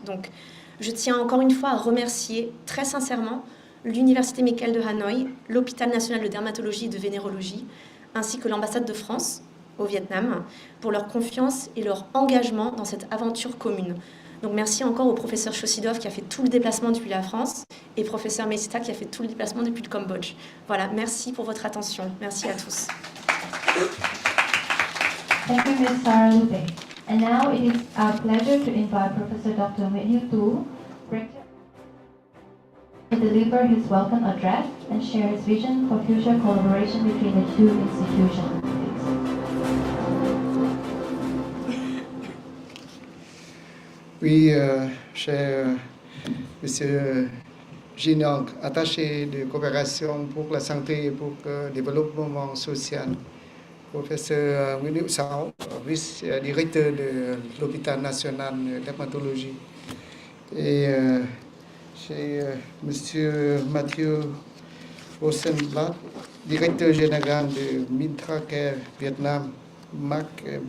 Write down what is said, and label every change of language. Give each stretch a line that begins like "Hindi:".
French: Donc je tiens encore une fois à remercier très sincèrement l'Université médicale de Hanoï, l'Hôpital national de dermatologie et de vénérologie, ainsi que l'ambassade de France au Vietnam, pour leur confiance et leur engagement dans cette aventure commune. Donc merci encore au professeur Chosidov qui a fait tout le déplacement depuis la France et professeur Mesita qui a fait tout le déplacement depuis le Cambodge. Voilà, merci pour votre attention. Merci à tous.
English: Thank you, Ms. Sarah Lupe. And now it is our pleasure to invite Professor Dr. Matthew Tu, Rector, to deliver his welcome address and share his vision for future collaboration between the 2 institutions.
French: Oui, cher Monsieur Ginong, attaché de coopération pour la santé et pour le développement social, professeur Nguyễn Hữu Sáu, vice-directeur de l'hôpital national de dermatologie, et chez Monsieur Mathieu Rosenblatt, directeur général de Mintracare Vietnam, Marc